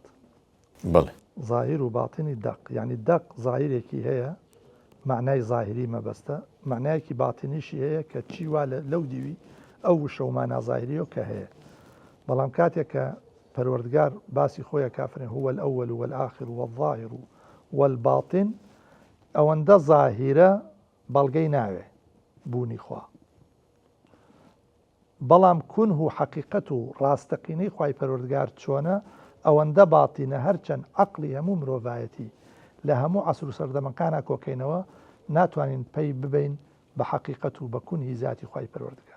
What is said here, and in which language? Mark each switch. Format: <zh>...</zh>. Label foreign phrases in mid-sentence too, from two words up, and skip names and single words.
<ckb>بەڵێ زاهر و باتنی دەق، یعنی دەق زاهرێکی هەیە معنای زاهری مەبەستە، معنایەکی باتنیشی هەیە کە چی وا لەو دیوی ئەو وشەومانە زاهریەوە کە هەیە. بەڵام کاتێک کە پەروەردگار باسی خۆیە کافرێن</ckb> <ar>هو الأول والآخر والظاهر والباطن،</ar> <ckb>ئەوەندە زاهیرە بەڵگەی ناوێ بوونی خوا. بەڵام کون و حەقیقەت و ڕاستەقینەی خوای پەروەردگار چۆنە ئەوەندە باتینە، هەرچەند عەقلی هەموو مرۆڤایەتی لە هەموو عەسر و سەردەمەکانە کۆکەینەوە ناتوانین پێی ببین بە حەقیقەت و بە کونهی ذاتی خوای پەروەردگار.</ckb>